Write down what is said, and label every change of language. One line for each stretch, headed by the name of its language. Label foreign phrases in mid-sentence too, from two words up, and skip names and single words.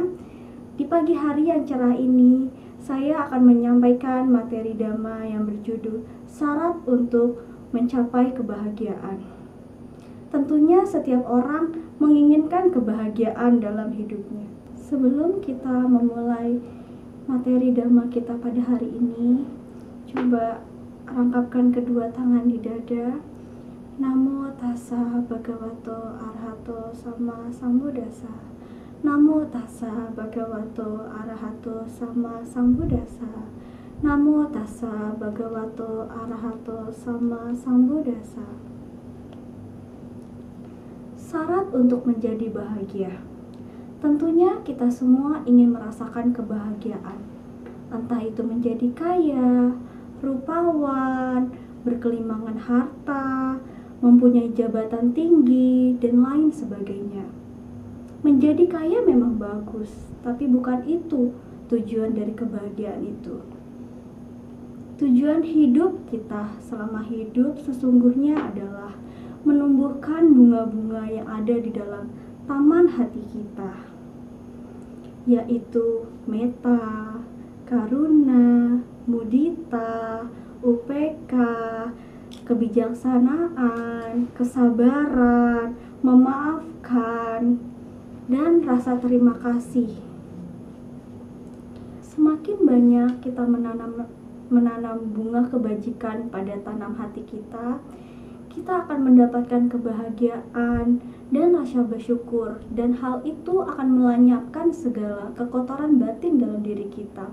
Indonesian: Di pagi hari yang cerah ini, saya akan menyampaikan materi Dhamma yang berjudul Syarat untuk mencapai kebahagiaan. Tentunya setiap orang menginginkan kebahagiaan dalam hidupnya. Sebelum kita memulai materi Dhamma kita pada hari ini, coba rangkapkan kedua tangan di dada.
Pali: Namo tassa bhagavato arahato sama sambuddhassa. Namo tassa bhagavato arahato sama sambuddhassa. Namo tassa bhagavato arahato sama sambuddhassa.
Indonesian: Syarat untuk menjadi bahagia. Tentunya kita semua ingin merasakan kebahagiaan. Entah itu menjadi kaya, rupawan, berkelimangan harta, mempunyai jabatan tinggi, dan lain sebagainya. Menjadi kaya memang bagus, tapi bukan itu tujuan dari kebahagiaan itu. Tujuan hidup kita selama hidup sesungguhnya adalah menumbuhkan bunga-bunga yang ada di dalam taman hati kita, yaitu
Pali: metta, karuna, mudita, upeka,
Indonesian: kebijaksanaan, kesabaran, memaafkan, dan rasa terima kasih. Semakin banyak kita menanam bunga kebajikan pada tanam hati kita akan mendapatkan kebahagiaan dan rasa bersyukur, dan hal itu akan melenyapkan segala kekotoran batin dalam diri kita.